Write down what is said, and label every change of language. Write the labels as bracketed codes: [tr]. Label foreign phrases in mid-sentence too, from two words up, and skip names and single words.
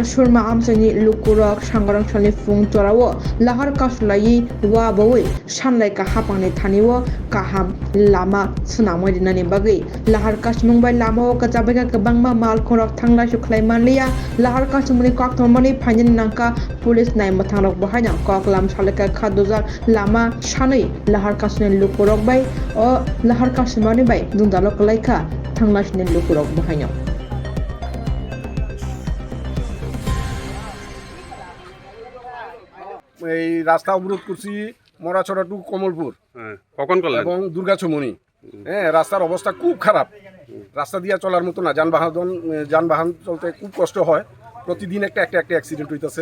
[trp] सुरमा आमसानि लुकुरक सांग्रांसालि फुं जरावो लाहार कासुलायि वाबोवै सानलायका हापांनि थानिवो काहाम लामा सुनामै दिनानि बागै लाहार कासमुंबाय लामाओ कजाबैका गोबांमा माल खरक थांलाय सुख्लाय मानलिया लाहार कासमुनि कक्थमनि फाइननि नांका पुलिस नायमा थांरक बहायना ककलाम सालेका खादुजार लामा सानै लाहार कासनि लुकुरक बाय ओ लाहार कासमानि बाय दुंदालक लायका थांलासनि लुकुरक बहायना [bn] এই রাস্তা অবরোধ করছি মরাছড়া টু কমলপুর কখন করলেন এবং দুর্গাচমনি। হ্যাঁ, রাস্তার অবস্থা খুব খারাপ, রাস্তা দিয়ে চলার মতো না, যানবাহন চলতে খুব কষ্ট হয়, প্রতিদিন একটা অ্যাক্সিডেন্ট হইতেছে।